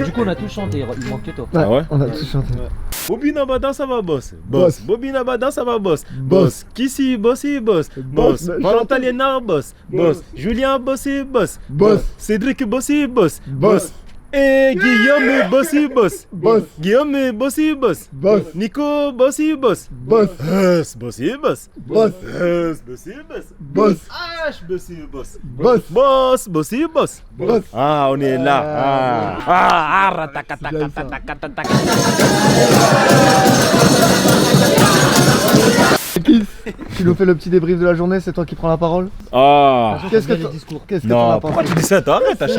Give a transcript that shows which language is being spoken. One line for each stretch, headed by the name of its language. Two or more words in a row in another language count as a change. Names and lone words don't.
French: Du coup, on a tout chanté, il manque que toi. Ah ouais? On a tout chanté. Bobina Bada, ça va boss. Boss. Bobina Bada, ça va boss. Boss. Kissi, bossy, boss. Boss. Valentin Lénard, boss. Boss. Julien, bossy, boss. Boss. Cédric, bossy, boss. Boss. Et Guillaume, bossy, boss. Boss. Guillaume, bossy, boss. Boss. Nico, bossy, boss. Boss. Bossy, boss. Boss. Bossy, boss. Boss. H, bossy, boss. Boss. Boss, bossy, boss. Boss. Ah, on est là. Tu nous fais le petit débrief de la journée, c'est toi qui prends la parole. Ah. Qu'est-ce que t'en as Non, pourquoi pensé? tu dis ça? T'arrêtes à chaque